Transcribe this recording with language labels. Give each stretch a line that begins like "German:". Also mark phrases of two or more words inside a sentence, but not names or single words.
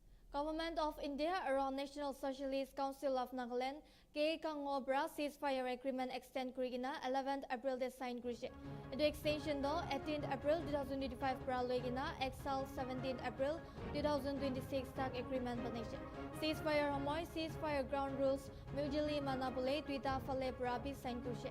Naga Pidgin: Government of India around National Socialist Council of Nagaland ke kangobra
English: ceasefire agreement extend
Naga Pidgin: kurigina 11th April de sign kurise. Edu extension do 18th April 2025 pra loigina exal 17th April 2026 tak agreement banise. Ceasefire homoy
English: ceasefire ground rules mutually
Naga Pidgin: manapule tuita fale brabi sign kurise.